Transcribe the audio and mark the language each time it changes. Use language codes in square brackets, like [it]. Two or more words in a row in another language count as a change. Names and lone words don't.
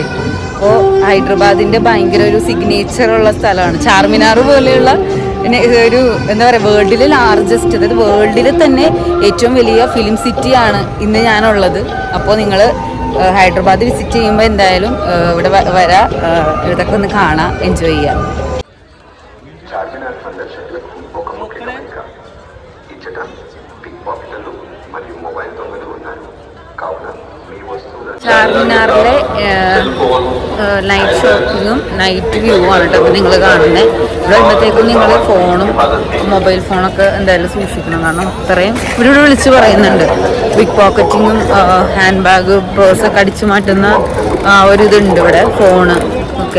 [ml] അപ്പോൾ ഹൈദരാബാദിൻ്റെ ഭയങ്കര ഒരു സിഗ്നേച്ചറുള്ള സ്ഥലമാണ് ചാർമിനാർ പോലെയുള്ള ഒരു എന്താ പറയുക വേൾഡിലെ ലാർജസ്റ്റ്, അതായത് വേൾഡിൽ തന്നെ ഏറ്റവും വലിയ ഫിലിം സിറ്റിയാണ് ഇന്ന് ഞാനുള്ളത്. അപ്പോൾ നിങ്ങൾ ഹൈദരാബാദ് വിസിറ്റ് ചെയ്യുമ്പോൾ എന്തായാലും ഇവിടെ വരാം, ഇതൊക്കെ ഒന്ന് കാണാം, എൻജോയ് ചെയ്യാം. [te] చార్మినార్ సందర్శకులకు ఒక ముఖ్య గమనిక. ఇచ్చట పిక్ పాకెట్లు మరియు మొబైల్ దొంగలు ఉన్నారు కావున మీ వస్తువుల [ml] ചാർമിനാറിലെ നൈറ്റ് ഷോപ്പിങ്ങും [en] night view [ml] ആണ് കേട്ടോ അപ്പോൾ നിങ്ങൾ കാണുന്നത്. ഇവിടെ വരുമ്പോഴത്തേക്കും നിങ്ങൾ ഫോണും മൊബൈൽ ഫോണൊക്കെ എന്തായാലും സൂക്ഷിക്കണം. കാരണം അത്രയും ഇവിടെ വിളിച്ച് പറയുന്നുണ്ട് പിക് പോക്കറ്റിങ്ങും [en] hand bag [ml] പേഴ്സൊക്കെ അടിച്ചു മാറ്റുന്ന ഒരു ഇതുണ്ട് ഇവിടെ, ഫോണ് ഒക്കെ.